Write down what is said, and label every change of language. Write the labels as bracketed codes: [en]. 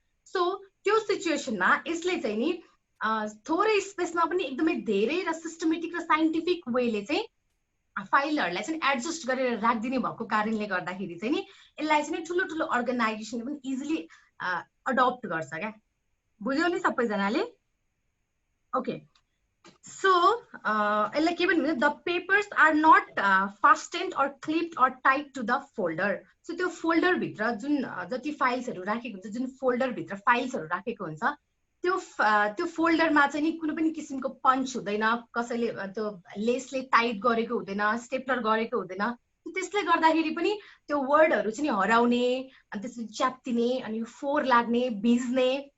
[ne] So त्यो सिचुएसनमा यसले चाहिँ नि थोरै स्पेसमा पनि एकदमै धेरै र सिस्टमेटिक र साइन्टिफिक वेले चाहिँ फाइलहरूलाई चाहिँ एडजस्ट गरेर राखिदिने भएको कारणले गर्दाखेरि चाहिँ नि यसलाई चाहिँ ठुलो ठुलो अर्गनाइजेसनले पनि इजिली अडप्ट गर्छ क्या. बुझ्यो नि सबैजनाले? ओके. [en] So [ne] यसलाई के भन्नु [en] the papers are not fastened or clipped or tied to the folder. [ne] So त्यो folder भित्र जुन जति फाइल्सहरु राखेको हुन्छ जुन folder भित्र फाइल्सहरु राखेको हुन्छ त्यो फोल्डरमा चाहिँ नि कुनै पनि किसिमको पञ्च हुँदैन कसैले त्यो लेसले टाइट गरेको हुँदैन स्टेपलर गरेको हुँदैन त्यसले गर्दाखेरि पनि त्यो वर्डहरु चाहिँ नि हराउने अनि त्यसपछि च्याप्टिने अनि फोर लाग्ने भिज्ने